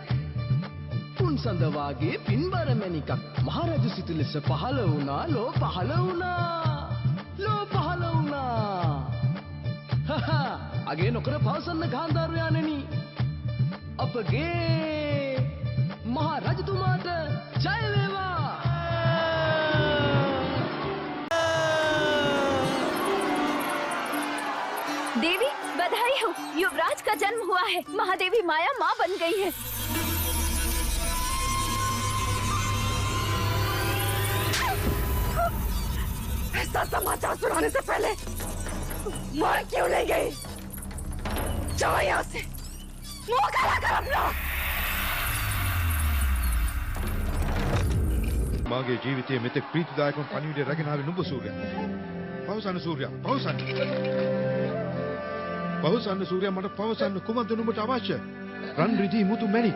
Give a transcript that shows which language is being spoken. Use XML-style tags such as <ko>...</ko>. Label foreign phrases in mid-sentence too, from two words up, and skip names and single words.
<si>පුන්සඳ වාගේ පින්බර මැණිකක් මහරජු සිටු ලෙස පහළ වුණා. ලෝ පහළ වුණා. අගේ නොකර පවසන්න ගාන්ධාරයාණෙනි, අපගේ මහා රජතුමාට ජය වේවා.</si> <hi>देवी बधाई हो, युवराज का जन्म हुआ है। महादेवी माया माँ बन गई है। ऐसा समाचार सुनाने से पहले मार क्यों ले गई? जाओ यहाँ से, मुंह काला कर अपना।</hi> <si>මාගේ ජීවිතයේ මෙතෙක් ප්‍රීතිදායකව පණිවිඩය රැගෙන ආවේ නුඹ සූර්ය. පවසන්න සූර්ය, පවසන්න. පවසන්න සූර්ය, මට පවසන්න කුමක්ද නුඹට අවශ්‍ය? රන් රිදී මුතු මැණික්.</si>